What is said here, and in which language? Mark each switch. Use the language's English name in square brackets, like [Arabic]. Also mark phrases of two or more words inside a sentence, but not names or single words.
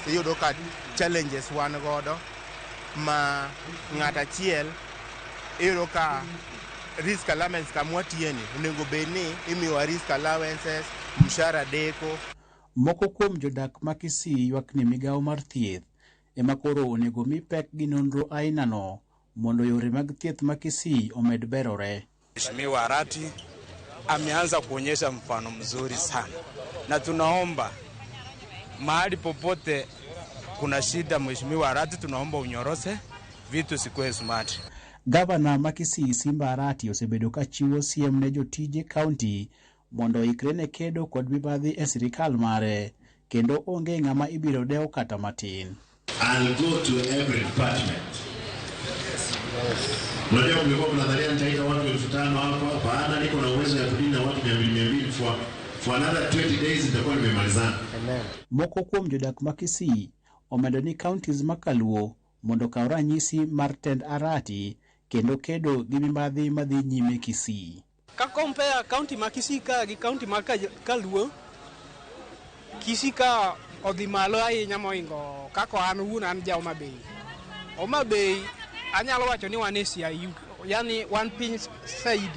[Luo (Kenya and Tanzania)] Iyudo ka challenges wan godo ma ng'ata achiel iyudo ka [English] risk allowance [Luo (Kenya and Tanzania)] kamwatieni onego bedni imiwa [English] risk allowances, [Luo (Kenya and Tanzania)] mshahara deko. Moko kuom jodak ma Kisii ywak ni migawo mar thieth ema koro onego mi pek gi nonro aina no mondo yore mag thieth ma Kisii omed berore. [Swahili] Mheshimiwa Arati ameanza kuonyesha mfano mzuri sana, na tunaomba mahali popote kuna shida, Mheshimiwa Arati tunaomba unyorose vitu sikuwe smart. [Luo (Kenya and Tanzania)] Gavana ma Kisii Simba Arati osebedo ka chiwo siem ne jotije county mondo ikre ne kedo kod mibadhi e sirikal mare kendo onge ng'ama ibiro dewo kata matin. [English] I'll go to every department. [Swahili] Unajua kulikuwa kunadharia nitaita watu 5,000 hapa, baada niko na uwezo ya kudina watu 200 [English] for another 20 days [Swahili] nitakuwa nimemalizana. [Luo (Kenya and Tanzania)] Moko kuom jodak ma Kisii omedo ni counties makaluo mondo kaw ranyisi mar tend Arati kendo kedo gi mibadhi madhi nyime Kisii. Ka compare county ma Kisii ka gi county ma Kaluo, Kisii ka odhi malo ahinya moingo kako an wuon an ja Homa Bay anyalo wacho ni wan e CIU, yani wan piny saidi.